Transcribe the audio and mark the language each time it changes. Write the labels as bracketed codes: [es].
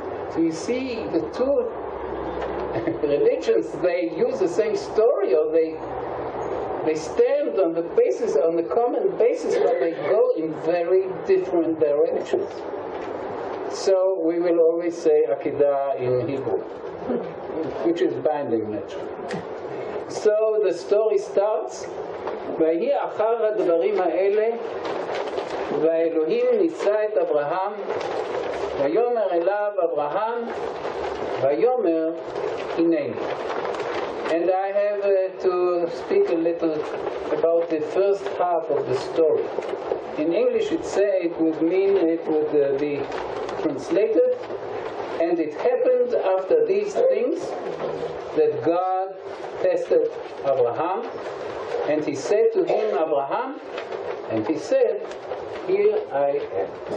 [en] So you see, the two religions, they use the same story, or they stand on the basis, on the common basis, but they go in very different directions. So we will always say Akedah in Hebrew, which is binding naturally. So the story starts, [he] ויהי אחר הדברים האלה, והאלוהים ניסה את אברהם, ויאמר אליו אברהם, ויאמר הנני. [en] And I have to speak a little about the first half of the story. In English it would be translated, and it happened after these things that God tested Abraham, and he said to him, Abraham, and he said, here I am.